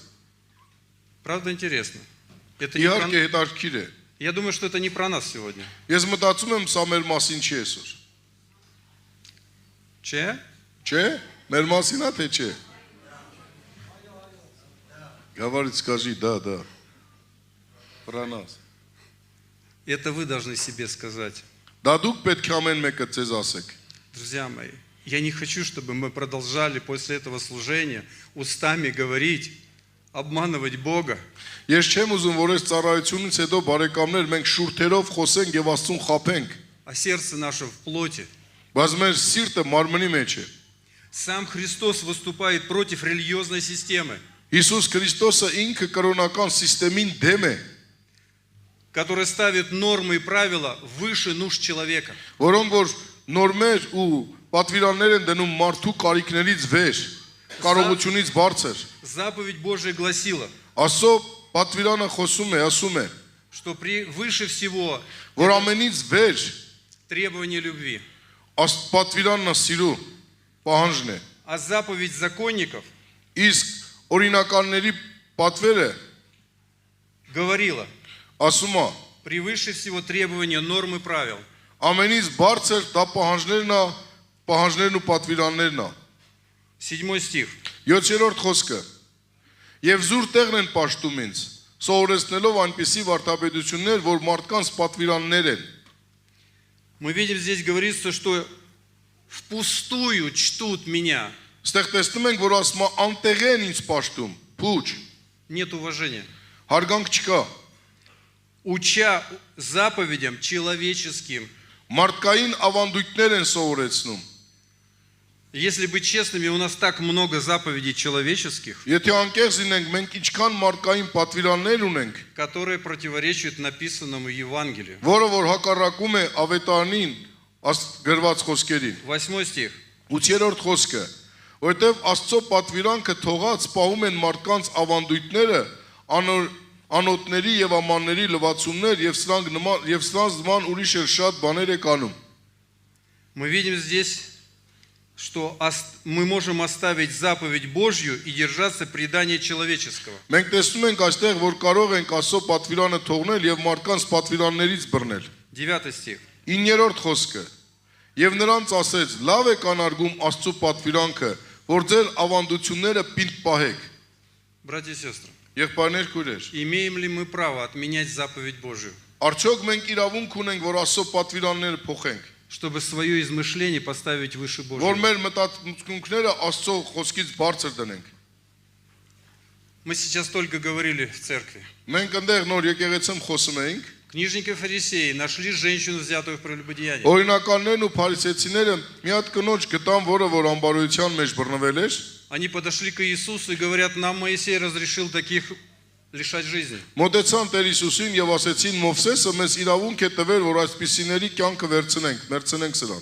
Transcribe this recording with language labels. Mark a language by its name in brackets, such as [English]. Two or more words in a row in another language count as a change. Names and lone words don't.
[Russian] Правда интересно? Это не про... [Armenian] Իհարկե հետաքրքիր է։ [Russian] Я думаю, что это не про нас сегодня. [Armenian] Ես мտածում եմ, սա մեր մասին չի այսօր։ [Russian] Че? [Armenian] Չէ՞, մեր մասին է թե չէ։ [Russian] Говорит, скажи, да, да. Про нас. Это вы должны себе сказать. [Armenian] Դա դուք պետք է ամեն մեկը ձեզ ասեք։ [Russian] Друзья мои, я не хочу, чтобы мы продолжали после этого служения устами говорить обманывать Бога. [Armenian] Ես չեմ ուզում, որ այս ծառայությունից հետո բարեկամներ մենք շուրթերով խոսենք եւ Աստծուն խափենք, [Russian] А сердце наше в плоти. [Armenian] բայց մեր սիրտը մարմնի մեջ է։ [Russian] Сам Христос выступает против религиозной системы, [Armenian] Հիսուս Քրիստոսը ինքը կրոնական համակարգին դեմ է, [Russian] которая ставит нормы и правила выше нужд человека. [Armenian] որոնք որ նորմեր ու պատվիրաններ են дնում մարդու կարիքներից վեր, կարողությունից բարձր։ [Russian] Заповедь Божия гласила, [Armenian] Աստծո պատվիրանը խոսում է, ասում է, [Russian] что выше всего [Armenian] որ ամենից վեր [Russian] требование любви. [Armenian] պատվիրանն է սիրու պահանջն է։ [Russian] А заповедь законников [Armenian] Իսկ օրինականների պատվերը [Russian] говорила, [Armenian] ասում է, [Russian] превыше всего требования норм и правил. [Armenian] ամենից բարձր դա պահանջներն ու պատվիրաններն է։ [Russian] 7 стих. [Armenian] 7-րդ խոսքը։ Եվ զուր տեղն են պաշտում ինձ, սովորեցնելով այնպիսի վարդապետություններ, որ մարդկանց պատվիրաններ են։ [Russian] Мы видим, здесь говорится, что впустую чтут меня. [Armenian] Ստեղ տեսնում ենք, որ ասում է անտեղ են ինձ պաշտում, փուչ, [Russian] Нет уважения. [Armenian] հարգանք չկա։ [Russian] Уча заповедям человеческим. [Armenian] Մարդկային ավանդույթներ են սովորեցնում։ [Russian] Если быть честными, у нас так много заповедей человеческих, [Armenian] Եթե անկեղծ լինենք, մենք ինչքան մարդկային պատվիրաններ ունենք, [Russian] которые противоречат написанному Евангелию. [Armenian] որը որ հակառակում է ավետարանին գրված խոսքերին։ [Russian] 8 стих. [Armenian] 8-րդ խոսքը, որտեղ Աստծո պատվիրանքը թողած սպահում են մարդկանց ավանդույթները, անոթների եւ ամանների լվացումներ եւ սրանց նման ուրիշ էլ շատ բաներ է կանում։ [Russian] Мы видим здесь, что мы можем оставить заповедь Божью и держаться предания человеческого. [Armenian] Մենք տեսնում ենք այստեղ, որ կարող ենք Աստծո պատվիրանը թողնել եւ մարդկանց պատվիրաններից բռնել։ [Russian] 9 стих. [Armenian] 9-րդ խոսքը, եւ նրանց ասեց. լավ է կանարգում Աստծո պատվիրանքը, որ ձեր ավանդությունները պինդ պահեք։ [Russian] Братья и сестры, [Armenian] Եղբայրներ, քույրեր, [Russian] имеем ли мы право отменять заповедь Божию, [Armenian] արդյոք մենք իրավունք ունենք, որ Աստծո պատվիրանները փոխենք, [Russian] чтобы свое измышление поставить выше [Armenian] որ [Russian] Божьего? [Armenian] մեր մտածմունքները Աստծո խոսքից բարձր դնենք։ [Russian] Мы сейчас только говорили в церкви. [Armenian] Մենք այնտեղ նոր եկեղեցում խոսում էինք, [Russian] Книжники и фарисеи нашли женщину, взятую в прелюбодеянии. [Armenian] օրինականներն ու փարիսեցիները մի հատ կնոջ գտան, որը որ ամբարոյության մեջ բռնվել էր, [Russian] Они подошли к Иисусу и говорят, нам Моисей разрешил таких лишать жизни. [Armenian] մոտեցան Տեր Հիսուսին եւ ասեցին. Մովսեսը մեզ իրավունք է տվել, որ այսպիսիների կյանքը վերցնենք սրանց։